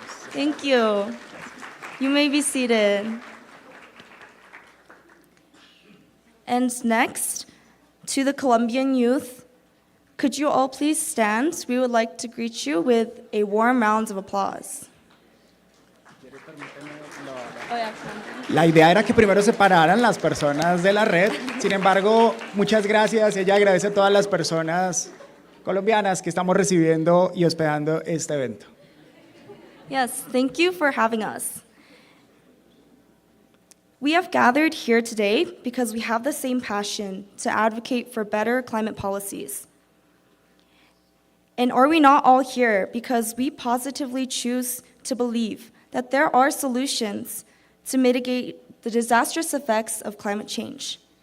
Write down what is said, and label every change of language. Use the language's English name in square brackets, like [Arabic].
[English] Thank you. You may be seated. And next, to the Colombian youth, Could you all please stand? We would like to greet you with a warm round of applause. [Spanish] La idea era que primero se pararan las personas de la red. Sin embargo, muchas gracias. Ella agradece a todas las personas colombianas que estamos recibiendo y hospedando este evento. [English] Yes, thank you for having us. We have gathered here today because we have the same passion to advocate for better climate policies. And are we not all here because we positively choose to believe that there are solutions to mitigate the disastrous effects of climate change?